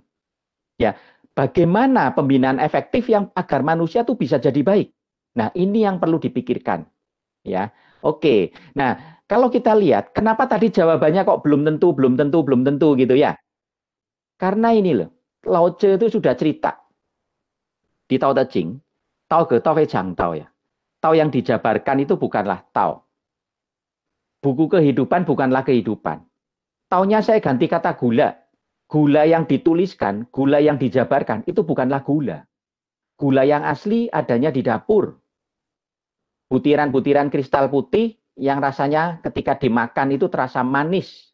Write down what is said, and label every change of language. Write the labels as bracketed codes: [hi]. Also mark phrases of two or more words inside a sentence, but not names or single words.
[id] Ya, bagaimana pembinaan efektif yang agar manusia tuh bisa jadi baik? Nah, ini yang perlu dipikirkan. Ya, oke. Nah, kalau kita lihat, kenapa tadi jawabannya kok belum tentu, belum tentu, belum tentu gitu ya? Karena ini loh, Lao Tzu itu sudah cerita di Tao Te Ching, [zh] 道可道非常道 [id] ya. Tao yang dijabarkan itu bukanlah Tao. Buku kehidupan bukanlah kehidupan. Taunya saya ganti kata gula. Gula yang dituliskan, gula yang dijabarkan, itu bukanlah gula. Gula yang asli adanya di dapur. Butiran-butiran kristal putih yang rasanya ketika dimakan itu terasa manis.